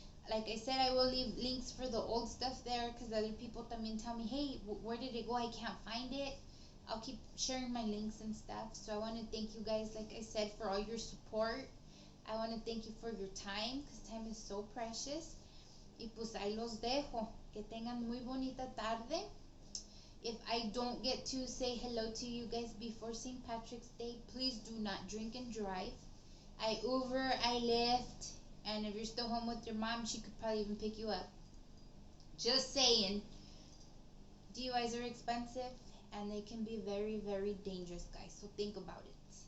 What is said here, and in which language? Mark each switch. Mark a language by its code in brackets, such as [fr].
[en] Like I said, I will leave links for the old stuff there because other people [es] también [en] tell me, hey, where did it go? I can't find it. I'll keep sharing my links and stuff. So I want to thank you guys, like I said, for all your support. I want to thank you for your time because time is so precious. [es] Y pues ahí los dejo. Que tengan muy bonita tarde. [en] If I don't get to say hello to you guys before St. Patrick's Day, please do not drink and drive. I Uber, I Lyft, and if you're still home with your mom, she could probably even pick you up. Just saying. DUIs are expensive, and they can be very, very dangerous, guys, so think about it.